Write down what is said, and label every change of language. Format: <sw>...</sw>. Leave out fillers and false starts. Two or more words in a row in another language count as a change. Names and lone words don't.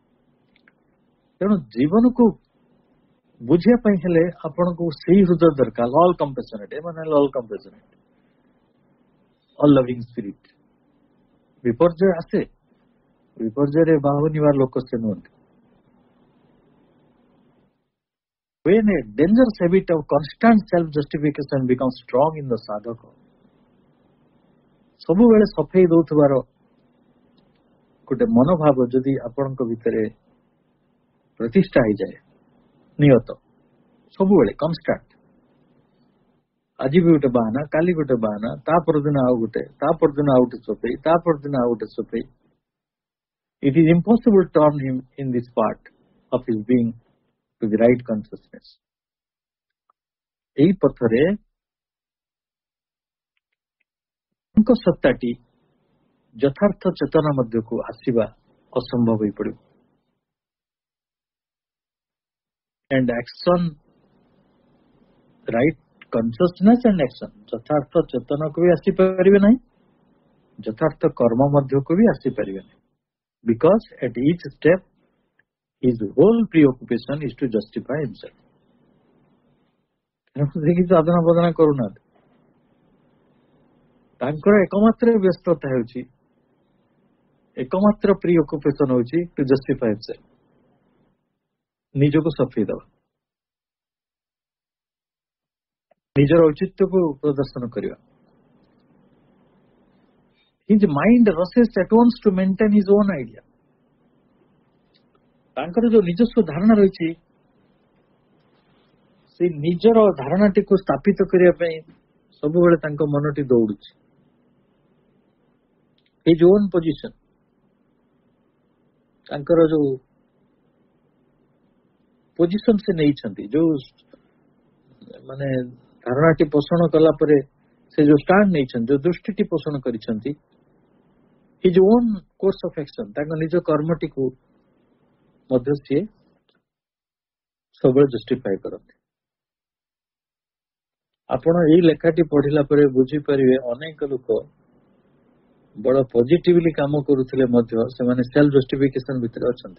<or>ତେଣୁ ଜୀବନକୁ बुझिया ପାଇଁ ହେଲେ ଆପଣଙ୍କୁ ସେଇ ହୃଦୟ ଦରକାର,</or> <en>all compassionate,</en> <or>ଏମାନେ ହେଲେ</or> <en>all compassionate, all loving spirit.</en> <or>ବିପର୍ଯ୍ୟୟ ଆସେ, ବିପର୍ଯ୍ୟୟରେ ବାହୁନିବାର ଲୋକ ସେ ନୁହନ୍ତି।</or> <en>When a dangerous habit of constant self-justification becomes strong in the sadhaka,</en> <or>ସବୁବେଳେ ସଫେଇ ଦଉଥିବାର ଗୋଟେ ମନୋଭାବ ଯଦି ଆପଣଙ୍କ ଭିତରେ ପ୍ରତିଷ୍ଠା ହେଇଯାଏ, ନିୟତ ସବୁବେଳେ କନଷ୍ଟାଣ୍ଟ, ଆଜି ବି ଗୋଟେ ବାହାନା, କାଲି ଗୋଟେ ବାହାନା, ତା ପରଦିନ ଆଉ ଗୋଟେ, ତା ପରଦିନ ଆଉ ଗୋଟେ ସଫେଇ, ତା ପରଦିନ ଆଉ ଗୋଟେ ସଫେଇ,</or> <en>it is impossible to turn him in this part of his being to the right consciousness.</en> <or>ଏହି ପଥରେ ତାଙ୍କ ସତ୍ତାଟି ଯଥାର୍ଥ ଚେତନା ମଧ୍ୟକୁ ଆସିବା ଅସମ୍ଭବ ହୋଇପଡ଼ିବ।</or> <en>and action, right consciousness and action,</en> <or>ଯଥାର୍ଥ ଚେତନାକୁ ବି ଆସିପାରିବେ ନାହିଁ, ଯଥାର୍ଥ କର୍ମ ମଧ୍ୟକୁ ବି ଆସିପାରିବେ ନାହିଁ,</or> <en>because at each step his whole preoccupation is to justify himself.</en> <or>କିଛି ସାଧନା ବଦନା କରୁନାହାନ୍ତି, ତାଙ୍କର ଏକମାତ୍ର ବ୍ୟସ୍ତତା ହେଉଛି, ଏକମାତ୍ର ପ୍ରିଅକୁପେସନ ହେଉଛି</or> <en>to justify himself,</en> <or>ନିଜକୁ ସଫେଇ ଦେବା, ନିଜର ଔଚିତ୍ୟକୁ ପ୍ରଦର୍ଶନ କରିବା।</or> <en>His mind rushes at once to maintain his own idea.</en> <or>ତାଙ୍କର ଯୋଉ ନିଜସ୍ୱ ଧାରଣା ରହିଛି, ସେଇ ନିଜର ଧାରଣାଟିକୁ ସ୍ଥାପିତ କରିବା ପାଇଁ ସବୁବେଳେ ତାଙ୍କ ମନଟି ଦୌଡୁଛି।</or> <en>his own position,</en> <or>ତାଙ୍କର ଯୋଉ ପୋଜିସନ ସେ ନେଇଛନ୍ତି, ଯୋଉ ମାନେ ଧାରଣାଟି ପୋଷଣ କଲା ପରେ ସେ ଯୋଉ ଷ୍ଟାଣ୍ଡ ନେଇଛନ୍ତି, ଯୋଉ ଦୃଷ୍ଟିଟି ପୋଷଣ କରିଛନ୍ତି,</or> <en>his own course of action,</en> <or>ତାଙ୍କ ନିଜ କର୍ମଟିକୁ ମଧ୍ୟ ସିଏ ସବୁବେଳେ ଜଷ୍ଟିଫାଇ କରନ୍ତି। ଆପଣ ଏଇ ଲେଖାଟି ପଢିଲା ପରେ ବୁଝିପାରିବେ, ଅନେକ ଲୋକ ବଡ ପଜିଟିଭଲି କାମ କରୁଥିଲେ ମଧ୍ୟ ସେମାନେ</or> <en>self justification</en> <or>ଭିତରେ ଅଛନ୍ତି।</or>